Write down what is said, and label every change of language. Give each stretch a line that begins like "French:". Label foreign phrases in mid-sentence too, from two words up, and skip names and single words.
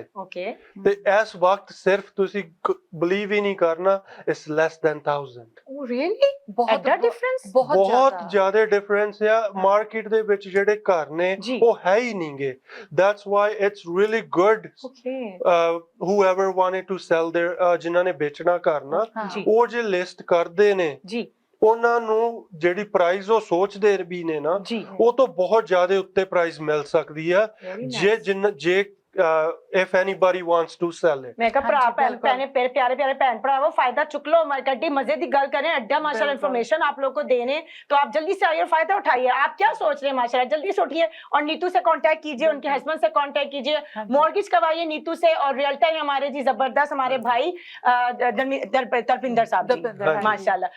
Punjabi: ਓਕੇ ਤੇ ਇਸ ਵਕਤ ਸਿਰਫ ਤੁਸੀਂ ਬਲੀਵ ਹੀ ਨਹੀਂ ਕਰਨਾ,
English: It's less than
Punjabi: 1000।
English: Oh really
Punjabi: ਬਹੁਤ ਐਡਾ ਡਿਫਰੈਂਸ ਬਹੁਤ ਜ਼ਿਆਦਾ ਡਿਫਰੈਂਸ ਆ ਮਾਰਕੀਟ ਦੇ ਵਿੱਚ। ਜਿਹੜੇ ਘਰ ਨੇ ਜੀ। ਉਹ ਹੈ ਹੀ ਨਹੀਂਗੇ।
English: That's why it's really good
Punjabi: ਓਕੇ
English: whoever wanted to sell their
Punjabi: ਜਿਨ੍ਹਾਂ ਨੇ ਵੇਚਣਾ ਘਰ ਨਾ, ਜੀ ਉਹ ਜੇ ਲਿਸਟ ਕਰਦੇ ਨੇ ਜੀ ਉਹਨਾਂ ਨੂੰ ਜਿਹੜੀ ਪ੍ਰਾਈਸ ਉਹ ਸੋਚਦੇ ਵੀ ਨੇ ਨਾ, ਜੀ ਉਹ ਤੋਂ ਬਹੁਤ ਜ਼ਿਆਦਾ ਉੱਤੇ ਪ੍ਰਾਈਸ ਮਿਲ ਸਕਦੀ ਆ Very
English: ਜੇ if anybody wants to sell it।
Punjabi: ਮੈਂ ਕਿਹਾ ਭਰਾ ਹਾਂਜੀ, ਭੈਣ ਬਿਲਕੁਲ। ਭੈਣੇ ਪਿਆਰੇ ਪਿਆरे ਭੈਣ ਭਰਾਵੋ ਫਾਇਦਾ ਚੁੱਕ ਲੋ, ਗੱਡੀ ਮਜ਼ੇ ਕੀ ਗੱਲ ਕਰੇਂ, ਅੱਡਾ ਮਾਸ਼ਾਅੱਲ੍ਹਾ
Hindi: बिल्कुल। इन्फॉर्मेशन आप लोग को देने, तो आप जल्दी से आइए, फायदा उठाइए। आप क्या सोच रहे हैं माशाल्लाह, जल्दी से उठिए और नीतू से कांटेक्ट कीजिए, उनके हस्बैंड से कांटेक्ट कीजिए,
Punjabi: ਹਾਂਜੀ।
Hindi: मॉर्गेज करवाइए नीतू से। और रियल्टर है हमारे जी जबरदस्त हमारे भाई तलपिंदर साहब जी दलपिंदर, हाँ जी। माशाल्लाह।